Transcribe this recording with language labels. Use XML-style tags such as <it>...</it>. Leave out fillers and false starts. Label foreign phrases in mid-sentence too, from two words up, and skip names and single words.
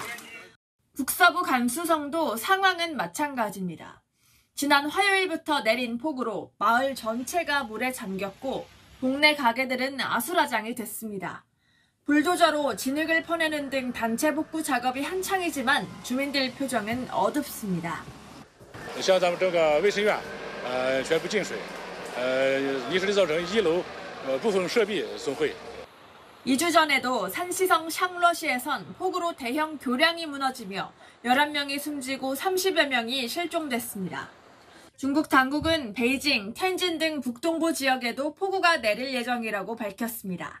<ko>북서부 간수성도 상황은 마찬가지입니다. 지난 화요일부터 내린 폭우로 마을 전체가 물에 잠겼고 동네 가게들은 아수라장이 됐습니다. 불도저로 진흙을 퍼내는 등 단체 복구 작업이 한창이지만 주민들 표정은 어둡습니다.</ko> <zh>像咱们这个卫生院，全部进水，一时造成1楼部分设备损毁。</zh> <ko>2주 전에도 산시성 샹러시에선 폭우로 대형 교량이 무너지며 11명이 숨지고 30여 명이 실종됐습니다. 중국 당국은 베이징, 텐진 등 북동부 지역에도 폭우가 내릴 예정이라고 밝혔습니다.</ko>